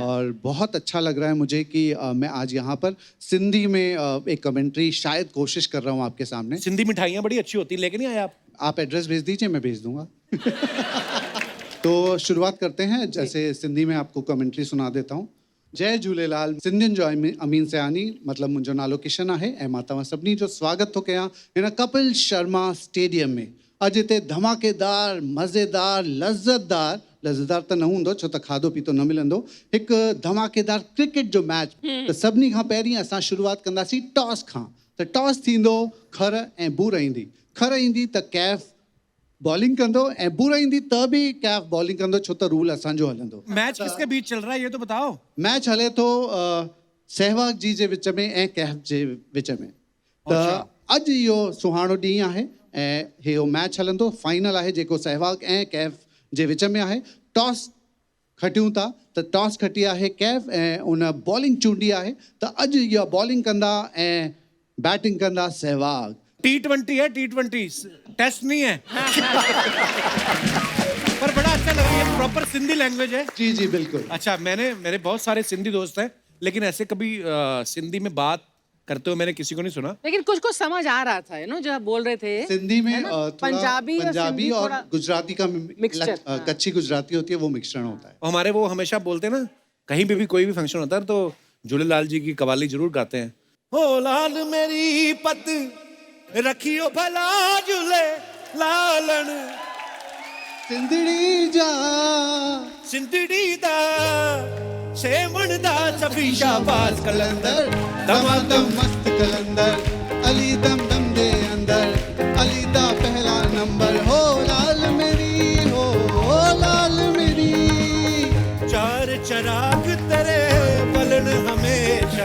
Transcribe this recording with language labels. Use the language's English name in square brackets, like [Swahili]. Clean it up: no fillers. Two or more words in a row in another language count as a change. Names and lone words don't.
[Hindi] और बहुत अच्छा लग रहा है मुझे कि मैं आज यहाँ पर सिंधी में एक कमेंट्री शायद कोशिश कर रहा हूँ आपके सामने। सिंधी मिठाइयाँ बड़ी अच्छी होती, लेके नहीं आए आप? आप एड्रेस भेज दीजिए, मैं भेज दूंगा। तो शुरुआत करते हैं, जैसे सिंधी में आपको कमेंट्री सुना देता हूँ। जय झूलेलाल। [Sindhi] सिंधियुनि जो अमीन सयानी, मतलब मुंहिंजो नालो किशन आहे, ऐं मां तव्हां सभिनी जो स्वागत थो कयां हिन कपिल शर्मा स्टेडियम में। अॼु हिते धमाकेदार, मज़ेदार, लज़्ज़तदार त न हूंदो, छो त खाधो पीतो न मिलंदो, हिकु धमाकेदार क्रिकेट जो मैच। त सभिनी खां पहिरीं असां शुरूआत कंदासीं टॉस खां। त टॉस थींदो, खर ऐं बूर ईंदी। खर ईंदी त KF बॉलिंग कंदो, ऐं बूर ईंदी त बि KF बॉलिंग कंदो, छो त रूल असांजो हलंदो। [Hindi] मैच किसके बीच चल रहा है ये तो बताओ। [Sindhi] मैच हले थो सहवाग जी जे विच में ऐं कैफ जे विच में। त अॼु इहो सुहानो ॾींहुं आहे ऐं इहो मैच हलंदो, फाइनल आहे जेको सहवाग ऐं कैफ जे विच में आहे। टॉस खटियूं था त टॉस खटी आहे कैफ ऐं उन बॉलिंग चूंडी आहे, त अॼु इहा बॉलिंग कंदा ऐं बैटिंग कंदा सहवाग। [Hindi] T20 है, T20 टेस्ट नहीं है। पर बड़ा अच्छा लगा, ये [English] proper Sindhi language [Hindi] है। जी जी बिल्कुल। अच्छा, मेरे बहुत सारे सिंधी दोस्त हैं, लेकिन ऐसे कभी सिंधी में बात करते हुए मैंने किसी को नहीं सुना। लेकिन कुछ कुछ समझ आ रहा था, जो आप बोल रहे थे सिंधी में थोड़ा पंजाबी सिंधी और थोड़ा गुजराती का मिक्सचर, कच्ची गुजराती होती है, वो मिक्सचर होता है। हमारे वो हमेशा बोलते हैं ना, कहीं पे भी कोई भी फंक्शन होता है तो झूलेलाल जी की कवाली जरूर गाते हैं। [Punjabi] ਹੋ ਲਾਲ ਮੇਰੀ ਪਤ ਰਖਿਓ ਭਲਾ ਝੂਲੇ ਲਾਲਨ, [Sindhi] सिंधड़ी जा [Punjabi] ਸਿੰਧੜੀ ਦਾ ਸੇਵਣ ਦਾ ਸਫੀ ਸ਼ਾਬਾਜ਼ ਕਲੰਦਰ, ਦਮਾਦਮ ਮਸਤ ਕਲੰਦਰ, ਅਲੀ ਦਮ ਦਮ ਦੇ ਅੰਦਰ, ਅਲੀ ਦਾ ਪਹਿਲਾ ਨੰਬਰ। ਹੋ ਲਾਲ ਮੇਰੀ, ਹੋ ਲਾਲ ਮੇਰੀ, ਚਾਰ ਚਰਾਗ ਤੇਰੇ ਬਲਣ ਹਮੇਸ਼ਾ,